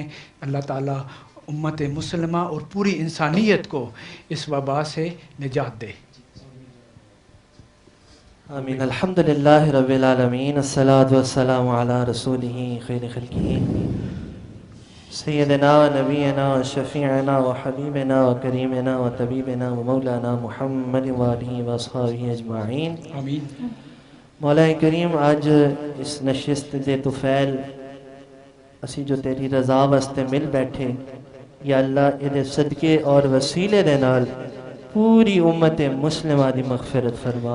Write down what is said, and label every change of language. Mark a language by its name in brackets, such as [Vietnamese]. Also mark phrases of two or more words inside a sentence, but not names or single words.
[Urdu] اللہ تعالیٰ امت مسلمہ اور پوری انسانیت کو اس وبا سے نجات دے. [Arabic] آمین. الحمدللہ رب العالمین، الصلاۃ والسلام علی رسولہ خیر خلقہ سیدنا و نبینا و شفیعنا و حبیبنا و کریمنا و طبیبنا و مولانا محمد و آلہ و اصحابہ اجمعین. آمین. [Punjabi] مولا کریم، آج اس نشست دے طفیل اسی جو تیری رضا واسطے مل بیٹھے، یا اللہ یہ صدقے اور وسیلے دے نال پوری امت مسلمہ دی مغفرت فرما.